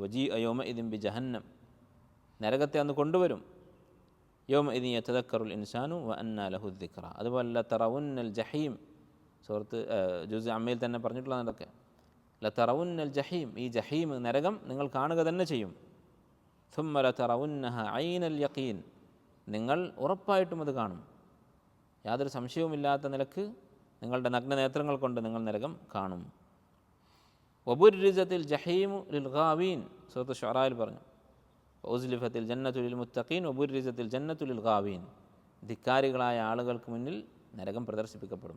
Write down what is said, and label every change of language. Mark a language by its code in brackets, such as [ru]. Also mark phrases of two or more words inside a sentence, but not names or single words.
[ar] وجيء يومئذ بجهنم, [ml] നരകത്തെ അന്ന് കൊണ്ടുവരും. [ar] يومئذ يتذكر الإنسان وأنى له الذكرى. [ml] അതുപോലെ [ar] لترون الجحيم, [ml] സൂറത്ത് ജുസ് അമ്മയിൽ തന്നെ പറഞ്ഞിട്ടുള്ളതൊക്കെ. [ar] لترون الجحيم, [ml] ഈ ജഹീം നരകം നിങ്ങൾ കാണുക തന്നെ ചെയ്യും. [ar] ثم لترونها عين اليقين, [ml] നിങ്ങൾ ഉറപ്പായിട്ടും അത് കാണും, യാതൊരു സംശയവുമില്ലാത്ത നിലക്ക് നിങ്ങളുടെ നഗ്ന നേത്രങ്ങൾ കൊണ്ട് നിങ്ങൾ നരകം കാണും. [ar] وبرزت الجحيم للغاوين, [ml] സൂറത്ത് ശുഅറായിൽ പറഞ്ഞു. [ar] وأزلفت الجنة للمتقين وبرزت الجنة للغاوين, [ml] ധിക്കാരികളായ ആളുകൾക്ക് മുന്നിൽ നരകം പ്രദർശിപ്പിക്കപ്പെടും.